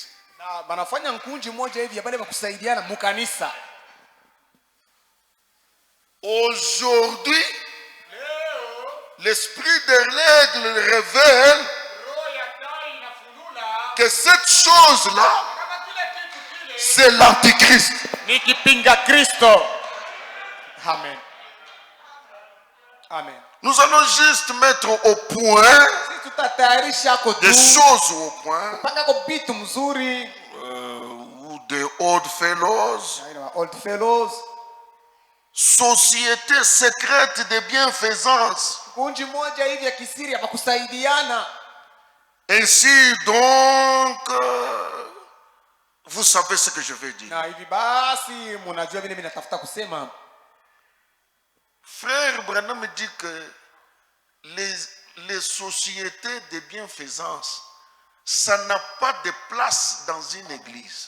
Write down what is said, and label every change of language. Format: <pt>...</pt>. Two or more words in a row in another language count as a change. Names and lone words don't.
<sw>Na banafanya nkunji moja hivi ya bale ba kusaidiana mukanisa.</sw> <fr>Aujourd'hui, l'esprit de règle révèle que cette chose-là, c'est l'antichrist.</fr> <sw>Ni kipinga Kristo. Amen. Amen.</sw> <fr>Nous allons juste mettre au point des choses au point. Ou des</fr> <en>old fellows. Old fellows.</en> <fr>Société secrète de bienfaisance. Ainsi donc, vous savez ce que je veux dire. Frère Branham me dit que les sociétés de bienfaisance, ça n'a pas de place dans une église.</fr>